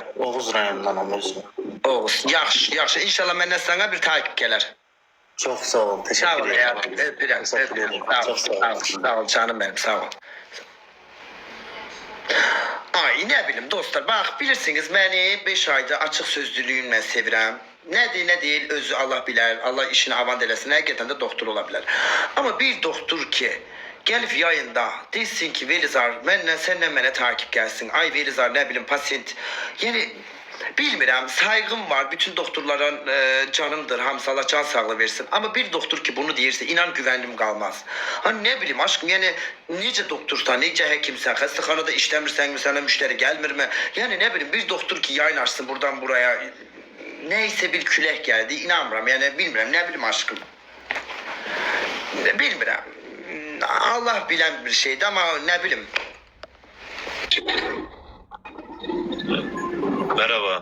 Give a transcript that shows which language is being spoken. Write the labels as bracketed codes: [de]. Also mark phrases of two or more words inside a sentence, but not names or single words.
[az] Oğuz rayonundanam özüm. Oğuz. Yaxşı. İnşallah məndən sana bir takip gələr. [tr] Çok sağ ol. [az] Sağ [tr] Teşekkür [az] ol [tr] ederim. [az] ya. Öpürəm. Çok sağ ol. Sağ ol canım benim. Sağ ol. [tr] Ay ne bileyim dostlar, bak [az] bilirsiniz beni 5 ayda açıq sözlülüyümlə sevirəm. [tr] Ne değil [az] özü Allah bilər, Allah işini avan eləsin, həqiqətən də doktor ola bilər. Ama bir doktor ki, gəlib yayında desin ki Velizar, səndən mənə takip gəlsin. Ay Velizar, [tr] ne bileyim pasient. [az] Yani bilmirəm, saygım var, bütün doktorlara canımdır, hamısı Allah can sağlığı versin. Ama bir doktor ki bunu deyirsə, inan güvənim qalmaz. [tr] Hani ne bileyim aşkım, [az] yani necə doktorsan, necə həkimsən, xəstəxanada işləmirsən mi, sana müşteri gəlmir mi? Yani ne bileyim bir doktor ki yayın açsın buradan buraya, neyse bir külək geldi, inanmıram, yani bilmirəm, [tr] ne bileyim aşkım. [az] Bilmirəm. [tr] Allah bilen bir şeydi ama ne bileyim. Merhaba.